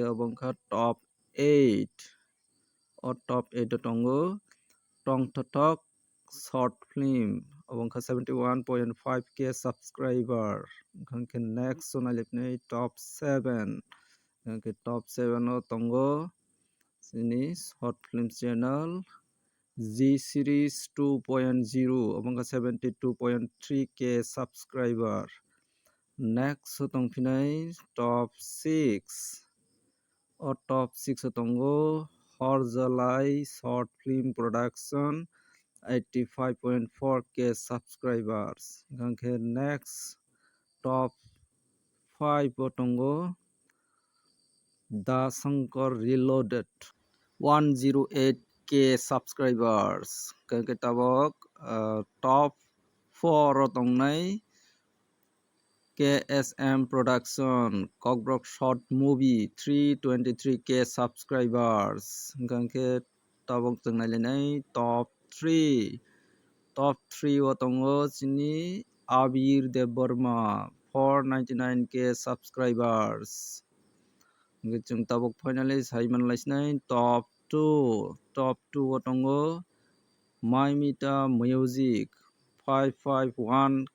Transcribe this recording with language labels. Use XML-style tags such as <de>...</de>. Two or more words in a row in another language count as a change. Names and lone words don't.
<trp>abongkha top 8 o top 8 tongo Tongtotok short film abongkha 71.5k subscriber gangkhe next sonalipnei top 7 gangkhe top 7 o tongo sini</trp> <en>short film channel</en> <trp>G series 2.0 abongkha 72.3k subscriber next tongphinai top 6 o top 6 tongo Horjalai short film production 85.4k subscribers gangkhe next top 5 o tongo The Shankar Reloaded 108k subscribers gangkhe tabok top 4 o tongnai KSM Production Kokbrok short movie 323k subscribers gangkhe tabok jeng nailainai top 3 o tongo chini Abir Deborma 499k subscribers jeng tabok finally saiman laisnai top 2 o tongo Maimita Music 551k</trp>